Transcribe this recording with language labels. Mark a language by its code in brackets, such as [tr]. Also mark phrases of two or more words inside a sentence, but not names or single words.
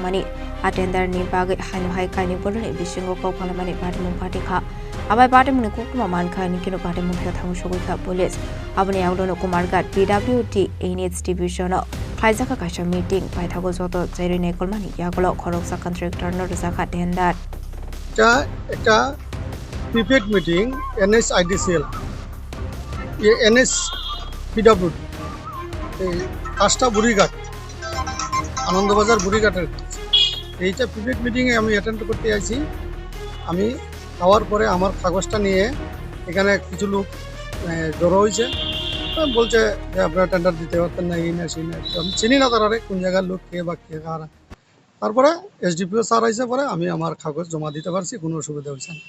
[trp] mani a tender ni bagai Haino Kainwi bodol ni bising Kokbanglaimao ni Patimung patikha abai Patimung ni Koktwma Mankha ni kinu Patimung Thaio Thangwi Sogwikha police aboni awdono Kumargath [en] PWD distribution [trp] Khorang kaisa meeting paithago joto jairi nekolmani yagolo Khorang Contractor no rajaka tender [bn] একটা [en] prepaid meeting [bn] NSIDCL NS PWD এই কাজটা বুড়িঘাট আনন্দবাজার বুড়িঘাটের এইটা প্রিপেড মিটিংয়ে আমি অ্যাটেন্ড করতে আইছি আমি খাওয়ার পরে আমার কাগজটা নিয়ে এখানে কিছু লোক জড়ো হয়েছে বলছে যে আপনারা টেন্ডার দিতে পারতেন না এই না সেই না আমি চিনি না তারা কোন জায়গার লোক কে বা কে কারা তারপরে SDPO স্যার আইসে পরে আমি আমার কাগজ জমা দিতে পারছি কোনো অসুবিধা হয়েছে না